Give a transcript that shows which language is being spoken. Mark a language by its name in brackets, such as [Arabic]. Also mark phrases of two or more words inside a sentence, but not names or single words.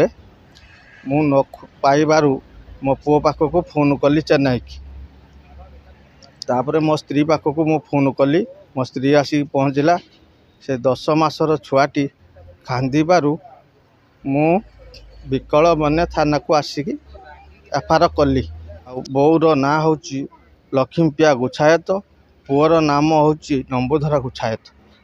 [Odia] ମୁଁ ନ ପାଇବାରୁ ମୋ ପୁଅ ପାଖକୁ ଫୋନ କଲି ଚେନ୍ନାଇ କି। ତାପରେ ମୋ ସ୍ତ୍ରୀ ପାଖକୁ ମୁଁ ଫୋନ କଲି। ମୋ ସ୍ତ୍ରୀ ଆସି ପହଞ୍ଚିଲା। ସେ 10 ମାସର ଛୁଆଟି କାନ୍ଦିବାରୁ ମୁଁ ବିକଳ ମନେ ଥାନା କୁ ଆସିକି ଏଫଆର କଲି। ବୋର ନାଁ ହୁଁ ଲକ୍ଷ୍ମୀପ୍ରିୟା ଗୁଚ୍ଛାୟତ, ପୁଅର ନାମ ହୁଁ ନମ୍ବୁଧର ଗୁଚ୍ଛାୟତ।